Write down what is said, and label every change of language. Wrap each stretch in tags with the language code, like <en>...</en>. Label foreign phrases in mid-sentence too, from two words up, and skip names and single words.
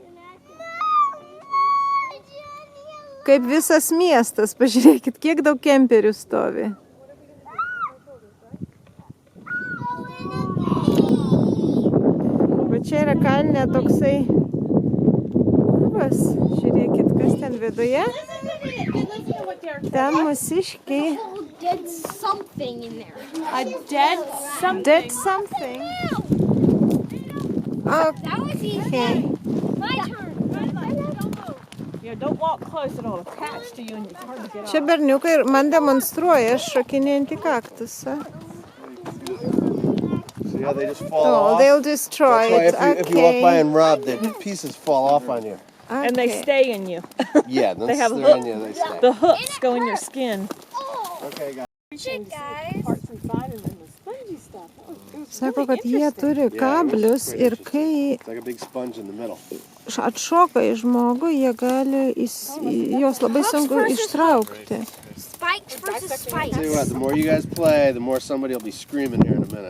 <lt>Kaip visas miestas, pažiūrėkit, kiek daug kemperių stovi. Va čia yra kalne toksai urvas. Žiūrėkit, kas ten viduje. Ten mūsiškiai.</lt> <en>Dead something in there. A dead something. Dead something. That was easy. My turn. Don't walk close, it'll attach to you and it's hard to get off.</en> <lt>Čia berniukai man demonstruoja šokinėjantį kaktusą.</lt> <en>See how they just fall Oh, off? they'll destroy it. That's why if you walk by and rub, the pieces fall off on you. And they stay in you. Yeah, once They have they're in hooks. you, they stay. The hooks go in your skin. Okay, guys. Shit, guys. Parts inside and then the spongy stuff.</en> <lt>Sako, kad jie turi kablius ir kai</lt> <en>It's like a big sponge in the middle.</en> <lt>atšoka į žmogų, jie gali jos labai sunku ištraukti.</lt> <en>Spikes versus Tell you spikes. what, the more you guys play, the more somebody will be screaming here in a minute.</en>